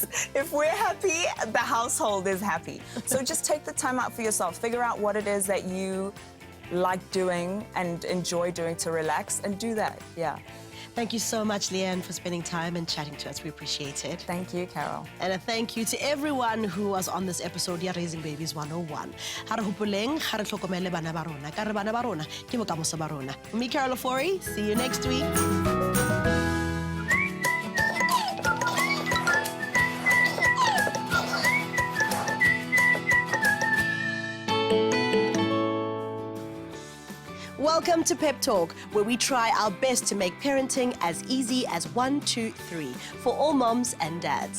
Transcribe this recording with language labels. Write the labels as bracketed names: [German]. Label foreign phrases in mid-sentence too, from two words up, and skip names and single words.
[English] If we're happy, the household is happy. So just take the time out for yourself. Figure out what it is that you like doing and enjoy doing to relax and do that. Yeah. Thank you so much, Leanne, for spending time and chatting to us. We appreciate it. Thank you, Carol. And a thank you to everyone who was on this episode of Raising Babies 101. [Southern Sotho] Ha re hopoleng, ha re tlhokomele bana ba rona, ka re bana ba rona ke bokamoso ba rona. [English] Me, Carol Ofori, see you next week. Welcome to Pep Talk, where we try our best to make parenting as easy as 1, 2, 3 for all moms and dads.